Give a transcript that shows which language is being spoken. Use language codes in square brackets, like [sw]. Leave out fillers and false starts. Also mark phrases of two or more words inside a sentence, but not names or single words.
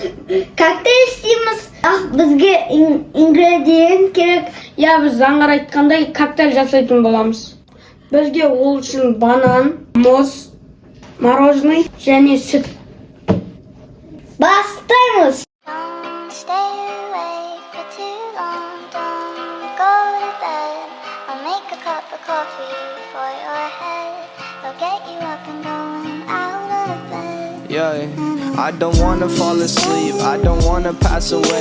[kk] Коктейль істейміз. Бізге ингредиент керек. Біз заңғар айтқандай коктейль жасайтын боламыз. Бізге ол үшін банан, мұз, мороженое және сүт. Бастаймыз. [en] Don't stay awake for too long. Don't go to bed. I'll make a cup of coffee for your head. I'll get you up and going out of bed. Yeah, I don't wanna fall asleep, I don't wanna pass away.